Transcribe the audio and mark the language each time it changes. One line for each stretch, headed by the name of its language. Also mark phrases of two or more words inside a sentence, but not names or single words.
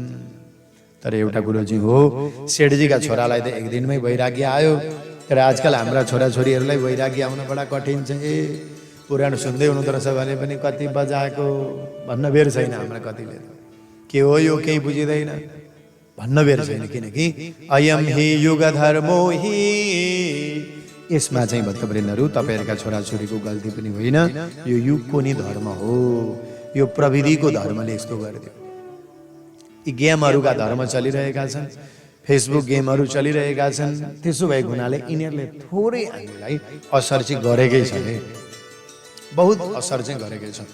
Nepali: तर एउटा कुरो चाहिँ हो, सेठजीका छोरालाई त एक दिनमै वैराग्य आयो, तर आजकल हाम्रा छोराछोरीहरूलाई वैराग्य आउन बडा कठिन छ। पुराण सुन्दै हुनुहुँदो रहेछ भने पनि कति बजाएको भन्न बेर छैन। हाम्रा कतिले के हो यो केही बुझिँदैन भन्न बेर छैन, किनकि
Sanskrit: अयम हि युग धर्मो हि।
Nepali: यसमा चाहिँ भक्तवृन्दहरु तपाईहरुका छोराछोरीको गल्ती पनि होइन, यो युगको नि धर्म हो। यो प्रविधिको धर्मले यस्तो गर्दियो। यी गेमहरुका धर्म चलिरहेका छन्, फेसबुक गेमहरु चलिरहेका छन्। त्यसो भएको हुनाले यिनीहरुले थोरै हामीलाई असर चाहिँ गरेकै छ, बहुत असर चाहिँ गरेकै छ।